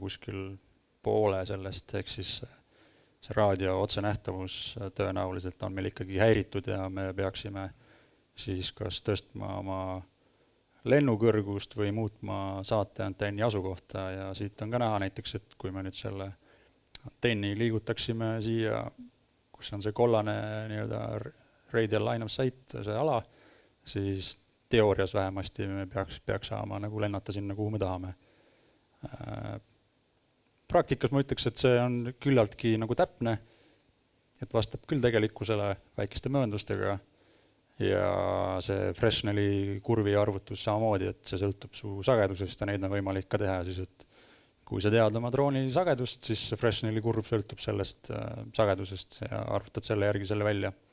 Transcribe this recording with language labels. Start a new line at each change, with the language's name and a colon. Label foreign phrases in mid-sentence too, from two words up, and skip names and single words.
Estonian: kuskil poole sellest, ehk siis see raadio otsenähtavus tõenäoliselt on meil ikkagi häiritud ja me peaksime siis kas tõstma oma lennukõrgust või muutma saate antenni asukohta ja siit on ka näha näiteks, et kui me nüüd selle antenni liigutaksime siia, kus on see kollane nii-öelda
English: radial line of sight,
Estonian: see ala, siis teoorias vähemasti me peaks saama nagu lennata sinna, kuhu me tahame. Praktikas ma ütleks, et see on küllaltki nagu täpne, et vastab küll tegelikkusele väikeste mööndustega ja see Fresneli kurvi arvutus samamoodi, et see sõltub su sagedusest ja neid on võimalik ka teha, siis et kui sa tead oma drooni sagedust, siis Fresneli kurv sõltub sellest sagedusest ja arvutad selle järgi selle välja.